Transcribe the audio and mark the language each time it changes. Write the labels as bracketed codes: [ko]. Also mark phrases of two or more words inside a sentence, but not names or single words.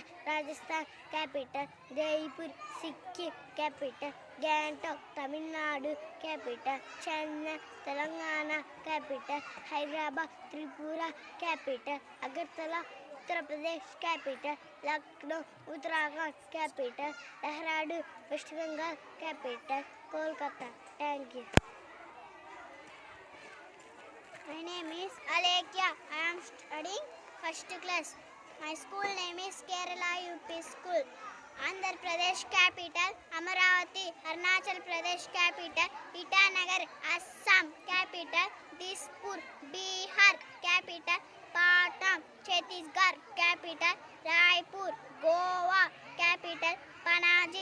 [en] Rajasthan capital, Jaipur. Sikkim capital, Gangtok. Tamil Nadu capital, Chennai. Telangana capital, Hyderabad. Tripura capital, Agartala. Uttar Pradesh capital, Lucknow. Uttarakhand capital, Dehradun. West Bengal capital, Kolkata. Thank you. My name is Alekia. I am studying first class. My school name is Kerala UP School. Andhra Pradesh capital, Amaravati. Arunachal Pradesh capital, Itanagar. Assam capital, Dispur. Bihar capital, Patna. Chhattisgarh capital, Raipur. Goa capital, Panaji.